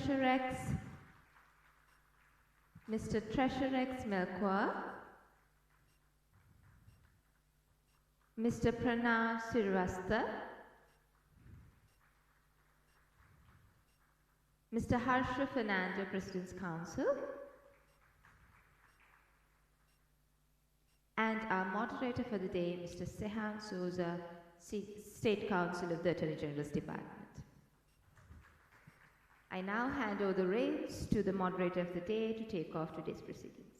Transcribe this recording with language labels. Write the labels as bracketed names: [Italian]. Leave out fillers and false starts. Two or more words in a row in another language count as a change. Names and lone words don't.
[English] Treasurex, Mr. Treasurex Melkwa, Mr. Pranav Sirivasta, Mr. Harsha Fernando, President's Council, and our moderator for the day, Mr. Sehan Souza, State Counsel of the Attorney General's Department. I now hand over the reins to the moderator of the day to take off today's proceedings.